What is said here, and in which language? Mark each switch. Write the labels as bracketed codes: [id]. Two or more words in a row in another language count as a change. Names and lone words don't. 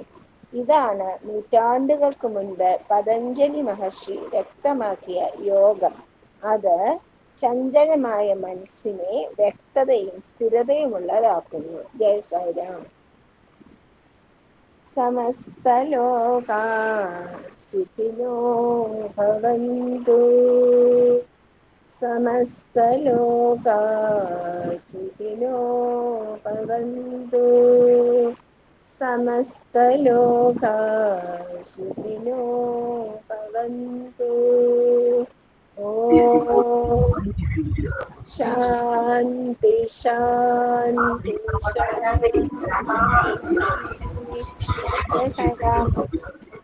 [ml] ഇതാണ് നൂറ്റാണ്ടുകൾക്ക് മുൻപ് പതഞ്ജലി മഹർഷി വ്യക്തമാക്കിയ യോഗം. അത് ചഞ്ചലമായ മനസ്സിനെ വ്യക്തതയും സ്ഥിരതയുമുള്ളതാക്കുന്നു. ജയ സായിരാം. [sa] സമസ്തലോകാ സുഖിനോ ഭവന്തു. സമസ്തലോകാ സുഖിനോ ഭവന്തു. സമസ്തലോകാ സുഖിനോ ഭവന്തു. ഓം ശാന്തി ശാന്തി ശാന്തി. [ml] ജയ സായിരാം.